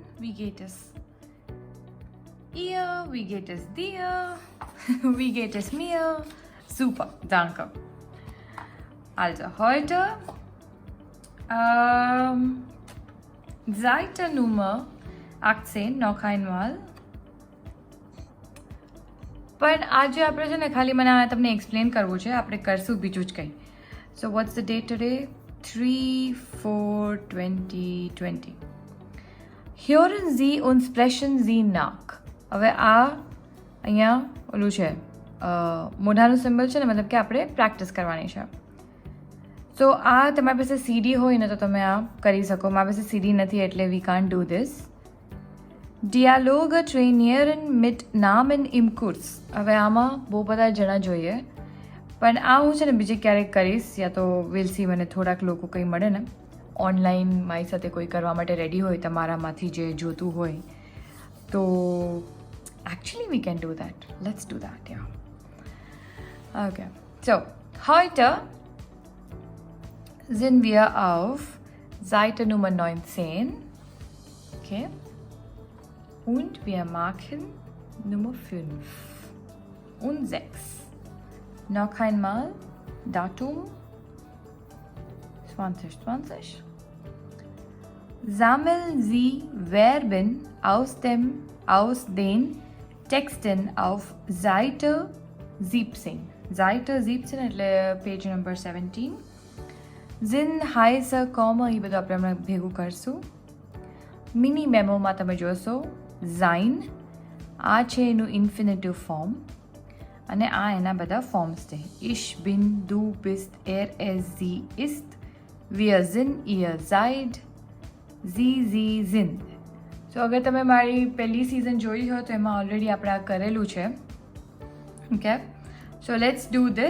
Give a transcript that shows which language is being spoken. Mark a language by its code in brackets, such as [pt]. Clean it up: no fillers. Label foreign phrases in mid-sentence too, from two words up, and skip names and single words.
[de] wie geht es? Ihr, wie geht es dir? Wie geht es mir? Super, danke. Also heute Seite Nummer 18 noch einmal. [gu] પણ આજે આપણે છે ને ખાલી મને આ તમને એક્સપ્લેન કરવું છે, આપણે કરશું બીજું જ કંઈ. [en] So what's the date today? 3/4/2020. [de] Hören Sie und sprechen Sie nach. [gu] હવે આ અહીંયા ઓલું છે મોઢાનું સિમ્બલ છે ને, મતલબ કે આપણે પ્રેક્ટિસ કરવાની છે. સો આ તમારી પાસે સીડી હોય ને તો તમે આ કરી શકો. મારી પાસે સીડી નથી એટલે [en] we can't do this. [de] Dialog trainieren mit Namen im Kurs. [gu] હવે આમાં બહુ બધા જણા જોઈએ, પણ આ હું છે ને બીજે ક્યારેક કરીશ, યા તો [en] will see. [gu] મને થોડાક લોકો કંઈ મળે ને ઓનલાઈન મારી સાથે કોઈ કરવા માટે રેડી હોય તમારામાંથી જે જોતું હોય તો [en] actually we can do that. Let's do that, yeah. Okay. So, [de] heute sind wir auf Seite Nummer 19. Okay. Und wir machen Nummer 5 und 6. Noch einmal Datum 2020. Sammeln Sie Verben aus den Texten auf Seite 17. [gu] Seite 17 એટલે [en] page number 17. [de] Sind, heiße, Komma [gu] એ બધું આપણે હમણાં ભેગું કરશું. મિની મેમોમાં તમે જોશો sein, આ છે એનું [en] infinitive form [gu] અને આ એના બધા ફોર્મ્સ છે. [de] Ich bin, du bist, er, es, sie ist, wir sind, ihr seid, sie sind. [gu] સો અગર તમે મારી પહેલી સિઝન જોઈ હોય તો એમાં ઓલરેડી આપણે આ કરેલું છે. [en] Okay, so let's do this.